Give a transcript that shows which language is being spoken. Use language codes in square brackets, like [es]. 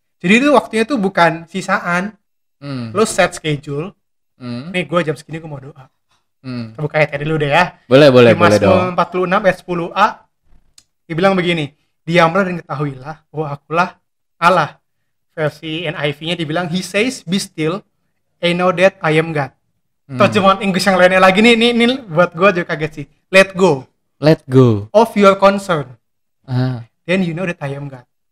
[id] Jadi itu waktunya tuh bukan sisaan. Lo [en] set schedule. [id] Nih gue jam segini gue mau doa. Kita buka ayatnya dulu deh ya. Boleh dong. Mazmur 46 ayat 10a. Dibilang begini, diamlah dan ketahuilah bahwa akulah Allah, versi NIV-nya dibilang [en] he says be still and know that I am God. [id] Terjemahan Inggris yang lainnya lagi nih buat gue juga kaget sih. [en] Let go of your concern, then you know that I am God.